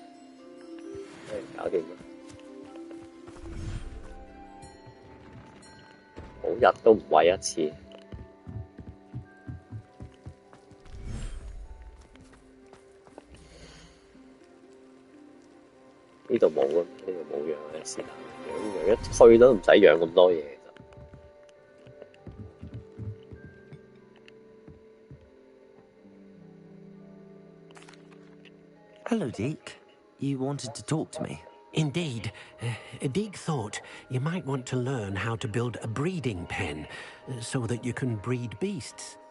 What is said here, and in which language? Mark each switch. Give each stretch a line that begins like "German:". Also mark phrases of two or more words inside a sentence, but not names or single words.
Cantonese: 搞掂啦！好日都唔餵一次。呢度冇啊，呢度冇養嘅是但，養一推都唔使養咁多嘢。
English: Hello, Deke. You wanted to talk to me? Indeed. Deke thought you might want to learn how to build a breeding pen so that you can breed beasts.